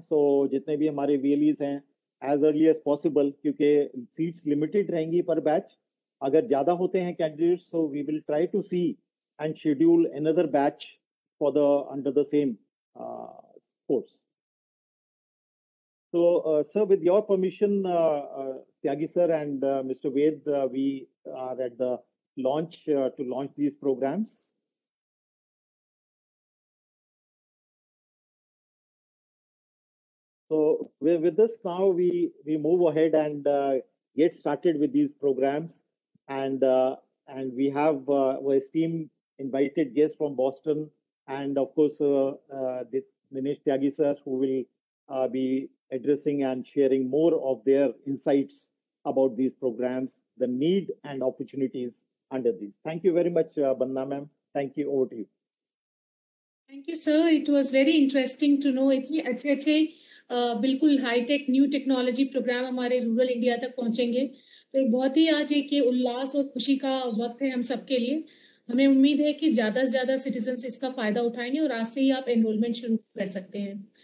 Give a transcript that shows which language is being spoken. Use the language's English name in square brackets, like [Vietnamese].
[Hindi] सो जितने भी हमारे VLEs हैं, [English] as early as possible, [Hindi] क्योंकि सीट्स लिमिटेड रहेंगी पर बैच। अगर ज़्यादा होते हैं candidates, [English] So we will try to see and schedule another batch for the under the same course. So, sir, with your permission, Tyagi sir and Mr. Ved, we are at the launch to launch these programs. So, with this now we move ahead and get started with these programs, and we have our esteemed invited guests from Boston, and of course Dinesh Tyagi sir, who will be addressing and sharing more of their insights about these programs, the need and opportunities under these. Thank you very much, Bandna ma'am. Thank you. Over to you. Thank you, sir. It was very interesting to know [Hindi] इतनी अच्छे बिल्कुल hi tech new technology programme हमारे rural India तक पहुंचेंगे। तो एक बहुत ही आज एक उल्लास और खुशी का वक्त है हम सबके लिए। हमें उम्मीद है कि ज़्यादा से ज़्यादा सिटीजन्स इसका फ़ायदा उठाएंगे और आज से ही आप एनरोलमेंट शुरू कर सकते हैं।